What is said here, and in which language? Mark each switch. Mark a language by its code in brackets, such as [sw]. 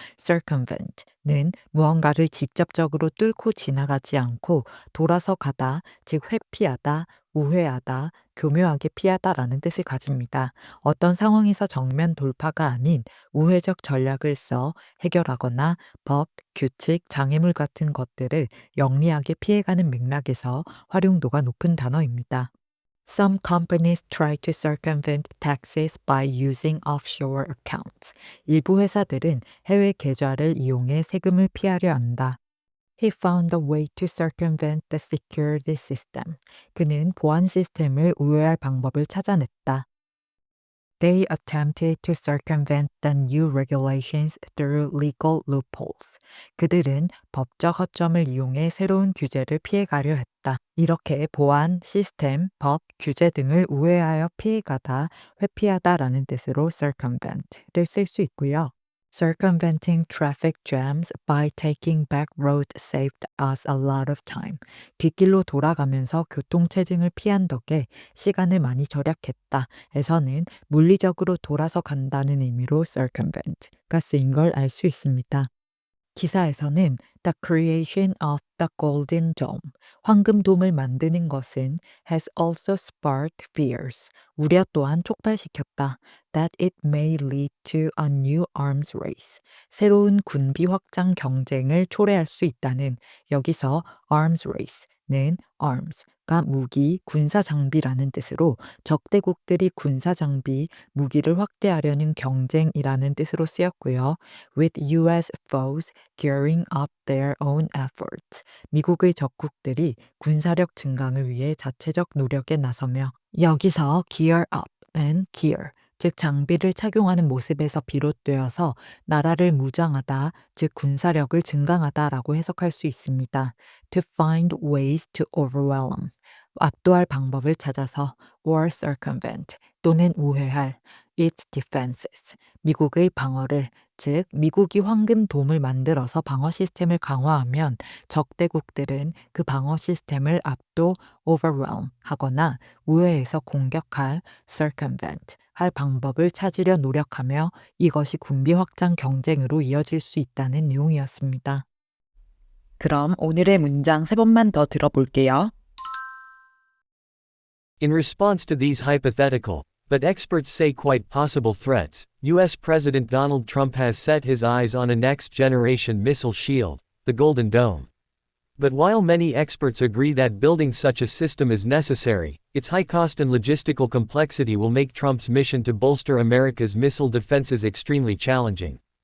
[ko] circumvent는 무언가를 직접적으로 뚫고 지나가지 않고 돌아서 가다, 즉 회피하다, 우회하다, 교묘하게 피하다라는 뜻을 가집니다. 어떤 상황에서 정면 돌파가 아닌 우회적 전략을 써 해결하거나 법, 규칙, 장애물 같은 것들을 영리하게 피해가는 맥락에서 활용도가 높은 단어입니다. [en] Some companies try to circumvent taxes by using offshore accounts. [ko] 일부 회사들은 해외 계좌를 이용해 세금을 피하려 한다. [en] He found a way to circumvent the security system. [ko] 그는 보안 시스템을 우회할 방법을 찾아냈다. [en] They attempted to circumvent the new regulations through legal loopholes. [ko] 그들은 법적 허점을 이용해 새로운 규제를 피해가려 했다. 이렇게 보안, 시스템, 법, 규제 등을 우회하여 피해가다, 회피하다라는 뜻으로 circumvent를 쓸 수 있고요. [en] Circumventing traffic jams by taking back roads saved us a lot of time. [ko] 뒷길로 돌아가면서 교통체증을 피한 덕에 시간을 많이 절약했다. 에서는 물리적으로 돌아서 간다는 의미로 circumvent가 쓰인 걸 알 수 있습니다. [en] 기사에서는 The creation of the Golden Dome, [ko] 황금돔을 만드는 것은 [en] has also sparked fears, [ko] 우려 또한 촉발시켰다. [en] That it may lead to a new arms race, [ko] 새로운 군비 확장 경쟁을 초래할 수 있다는 여기서 arms race는 arms가 무기, 군사 장비라는 뜻으로 적대국들이 군사 장비, 무기를 확대하려는 경쟁이라는 뜻으로 쓰였고요. [en] With US foes gearing up their own efforts. [ko] 미국의 적국들이 군사력 증강을 위해 자체적 노력에 나서며 여기서 gear up은 gear, 즉 장비를 착용하는 모습에서 비롯되어서 나라를 무장하다, 즉 군사력을 증강하다라고 해석할 수 있습니다. [en] To find ways to overwhelm. [ko] 압도할 방법을 찾아서 [en] or circumvent [ko] 또는 우회할 [en] its defenses. [ko] 미국의 방어를, 즉 미국이 황금돔을 만들어서 방어 시스템을 강화하면 적대국들은 그 방어 시스템을 압도 overwhelm 하거나 우회해서 공격할 circumvent 할 방법을 찾으려 노력하며 이것이 군비 확장 경쟁으로 이어질 수 있다는 내용이었습니다. 그럼 오늘의 문장 3번만 더 들어볼게요. [en] In response to these hypothetical, but experts say quite possible threats, U.S. President Donald Trump has set his eyes on a next-generation missile shield, the Golden Dome. But while many experts agree that building such a system is necessary, its high cost and logistical complexity will make Trump's mission to bolster America's missile defenses extremely challenging.